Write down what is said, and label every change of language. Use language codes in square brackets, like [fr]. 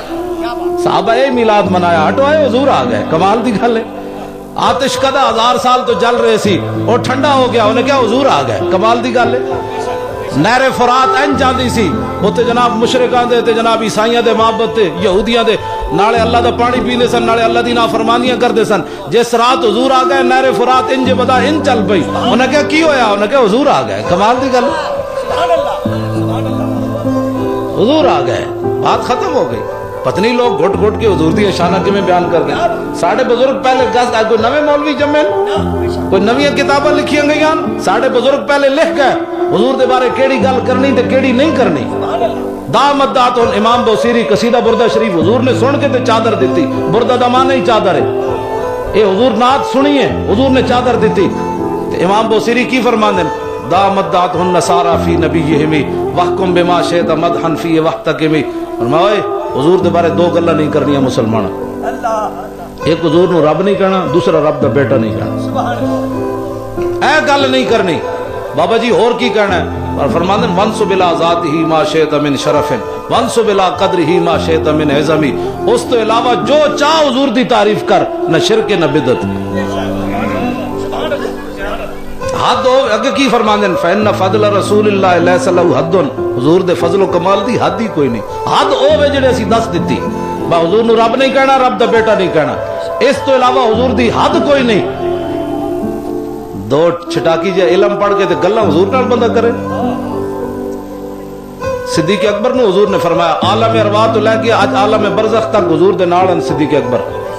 [pa] صحابہ میلاد منایا, ہٹو آئے حضور آ گئے. کمال دی گل ہے. آتش کدا 1000 سال تو جل رہے سی اور ٹھنڈا ہو گیا, انہیں کیا حضور آ گئے. کمال دی گل ہے. نہر فرات این جاندی سی, اوتے جناب مشرکاں دے تے جناب عیسائیاں دے معبد تے یہودیاں دے نالے اللہ دا پانی پیندے سن, نالے اللہ دی نافرمانیاں کردے سن. جس رات حضور آ گئے نہر فرات انج بدا ان چل پئی. انہیں کیا کی ہویا, انہیں کیا حضور آ گئے. کمال دی گل, حضور آ گئے, بات ختم ہو گئی. پتنی لوگ گھٹ گھٹ کے حضور دی شانہ کیویں بیان کر دیں. ساڈے بزرگ پہلے گس کوئی نویں مولوی جمے, کوئی نویں کتاباں لکھیاں گئیاں. ساڈے بزرگ پہلے لکھ گئے حضور دے بارے کیڑی گل کرنی تے کیڑی نہیں کرنی. دامت دات امام بوسیری قصیدہ بردہ شریف حضور نے سن کے تے چادر دیتی. بردہ دا معنی ہی چادر ہے. اے حضور نعت سنی ہے, حضور نے چادر دیتی. تے امام بوسیری کی فرماندے ہیں, [ar] دامت دات النصارى فی نبیہم وحکم بما شئت مدحا فی وحتکم. [pa] فرمایا حضور دے بارے دو گلاں نہیں کرنیاں مسلمان. ایک حضور نو رب نہیں کہنا, دوسرا رب دا بیٹا نہیں کہنا. اے گل نہیں کرنی. بابا جی اور کی کہنا ہے؟ اور فرماندن [ar] وانسب الى ذاتہ ما شئت من شرف وانسب الى قدرہ ما شئت من عظم. [pa] اس تو علاوہ جو چاہ حضور دی تعریف کر, نہ شرک نہ بدعت. حد ہو اگے کی فرماندن [ar] فإن فضل رسول اللہ لیس له حد. [pa] حضور دے فضل و کمال دی حد ہی کوئی نہیں. حد او وے جڑے اسی دس دتی. با حضور نو رب نہیں کہنا, رب دا بیٹا نہیں کہنا. اس تو علاوہ حضور دی حد کوئی نہیں. دو چھٹاکی جے علم پڑھ کے تے گلاں حضور نال بندہ کرے. صدیق اکبر نو حضور نے فرمایا عالم ارواح تو لے کے آج عالم برزخ تک حضور دے نال ہیں صدیق اکبر.